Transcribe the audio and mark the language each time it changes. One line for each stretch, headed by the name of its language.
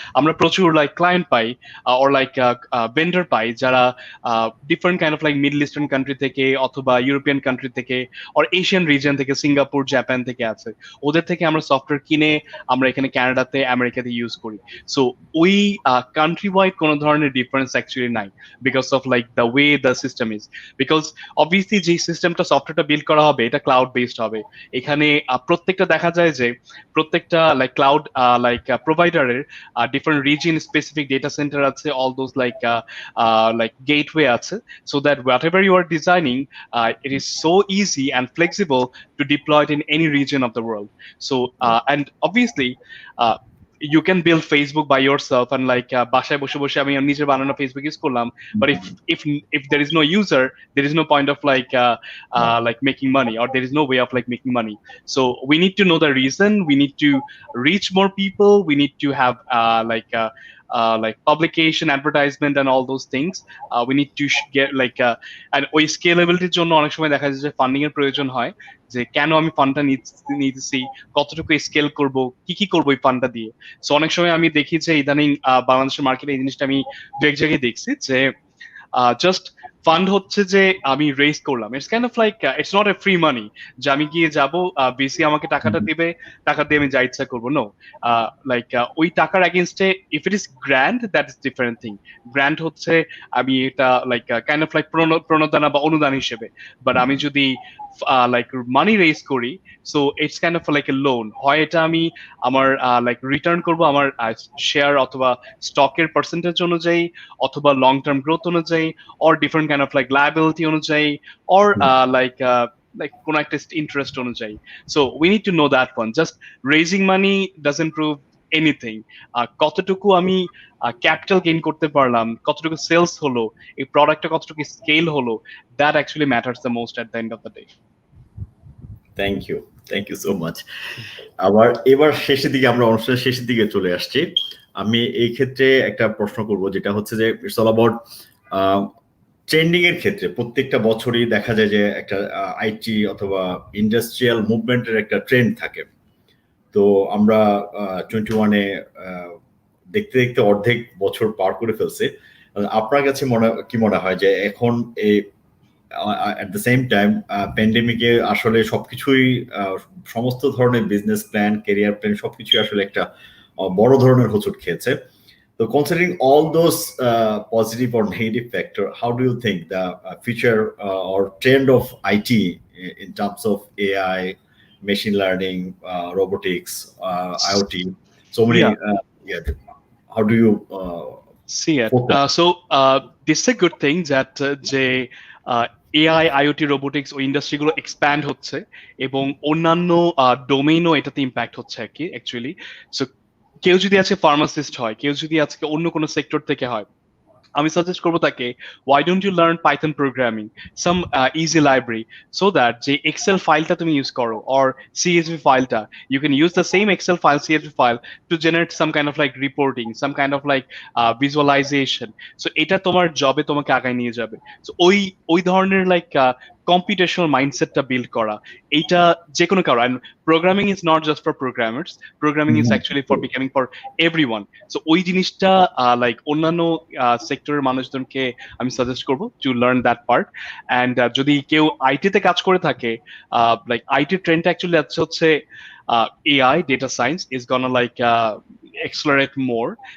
Bangla: আমরা প্রচুর like client pi or like vendor পাই যারা different kind of like middle eastern country থেকে অথবা ইউরোপিয়ান কান্ট্রি থেকে অর এশিয়ান রিজন থেকে, সিঙ্গাপুর, জাপান থেকে আছে, ওদের থেকে আমরা সফটওয়্যার কিনে আমরা এখানে কানাডাতে, আমেরিকাতে ইউজ করি। সো ওই কান্ট্রি ওয়াইড কোনো ধরনের ডিফারেন্স অ্যাকচুয়ালি নাই, because of like the way the system is. Because obviously যে সিস্টেমটা সফটওয়্যারটা বিল্ড করা হবে এটা ক্লাউড বেসড হবে। এখানে প্রত্যেকটা দেখা যায় যে প্রত্যেকটা like cloud like প্রোভাইডারের different region specific data centre আছে, all those like like gateway আছে,
English: so that whatever you are designing, it is so easy and flexible to deploy it in any region of the world. So and obviously you can build Facebook by yourself and like
Bangla: বাসায় বসে বসে আমি নিজের বানানো Facebook use করলাম,
English: but if there is no user, there is no point of like making money, or there is no way of like making money. So we need to know the reason, we need to reach more people, we need to have like publication, advertisement, and all those things. We need to get like and
Bangla: ওই স্কেলেবিলিটির জন্য অনেক সময় দেখা যায় যে funding এর প্রয়োজন হয়, যে কেন আমি ফান্ডটা নিতেছি, কতটুকু স্কেল করব, কি করবো এই ফান্ডটা দিয়ে। সো অনেক সময় আমি দেখি যে ইদানিং বাংলাদেশের মার্কেটে এই জিনিসটা আমি দু এক জায়গায় দেখছি যে জাস্ট ফান্ড হচ্ছে যে আমি রেজ করলাম, it's kind of like it's not a free মানি যে আমি গিয়ে যাব বিসি আমাকে টাকাটা দিবে, টাকা দিয়ে আমি যা ইচ্ছা করবো।
English: no, like
Bangla: ওই টাকার এগেনস্টে
English: If it is grand, that is different thing.
Bangla: Grand হচ্ছে আমি এটা লাইক কাইন্ড অফ লাইক প্রণোদনা বা অনুদান হিসেবে, বাট আমি যদি লাইক মানি রেজ করি,
English: So it's kind of like a loan.
Bangla: হয় এটা আমি আমার লাইক রিটার্ন করবো আমার শেয়ার অথবা স্টকের পার্সেন্টেজ অনুযায়ী, অথবা লং টার্ম গ্রোথ অনুযায়ী, or different kind of like liability অনুযায়ী, or like কোনো একটা interest অনুযায়ী।
English: So we need to know that one. Just raising money doesn't prove anything.
Bangla: কতটুকু আমি ক্যাপিটাল গেইন করতে পারলাম, কতটুকু সেলস হলো, এই প্রোডাক্টটা কতটুকু স্কেল হলো,
English: that actually matters the most at the end of the day. Thank you so much.
Bangla: আবার এবার শেষের দিকে, আমরা অনুষ্ঠানের শেষের দিকে চলে আসছি। আমি এই ক্ষেত্রে একটা প্রশ্ন করব, যেটা হচ্ছে যে ইটস অল অ্যাবাউট ট্রেন্ডিং এর ক্ষেত্রে প্রত্যেকটা বছরই দেখা যায় যে একটা আইটি অথবা ইন্ডাস্ট্রিয়াল মুভমেন্টের একটা ট্রেন্ড থাকে। তো আমরা 21-এ দেখতে দেখতে অর্ধেক বছর পার করে ফেলছে। আপনার কাছে কি মনে হয় যে এখন এই at the same time প্যান্ডেমিকে আসলে সবকিছুই সমস্ত ধরনের বিজনেস প্ল্যান, ক্যারিয়ার প্ল্যান সবকিছুই আসলে একটা বড় ধরনের হোঁচট খেয়েছে।
English: So considering all those positive or negative factor, how do you think the future or trend of IT in terms of AI, machine learning, robotics, IoT, so many, how do you see it? This is a good thing that
Bangla: যে AI, IoT, robotics ও industry গুলো expand হচ্ছে এবং অন্যান্য ডোমেইনও এটাতে impact হচ্ছে আর কি actually. So কেউ যদি আজকে ফার্মাসিস্ট হয়, কেউ যদি আজকে অন্য কোনো সেক্টর থেকে হয়, আমি সাজেস্ট করবো তাকে,
English: why don't you learn Python programming, some easy library, so that
Bangla: যে এক্সেল ফাইলটা তুমি ইউজ করো
English: or CSV ফাইলটা, you can use the same Excel file, CSV file to generate some kind of like reporting, some kind of like visualization.
Bangla: So এটা তোমার জবে তোমাকে আগায় নিয়ে যাবে।
English: So
Bangla: ওই ধরনের লাইক কম্পিউটেশনাল মাইন্ডসেটটা বিল্ড করা, এইটা যে কোনো কারো,
English: and programming is not just for programmers, programming is actually for becoming for everyone.
Bangla: So ওই জিনিসটা লাইক অন্যান্য সেক্টরের মানুষজনকে আমি সাজেস্ট করব to learn that part. And যদি কেউ আইটিতে কাজ করে থাকে, লাইক আইটি ট্রেন্ডটা অ্যাকচুয়ালি হচ্ছে AI,
English: data science is gonna like accelerate more.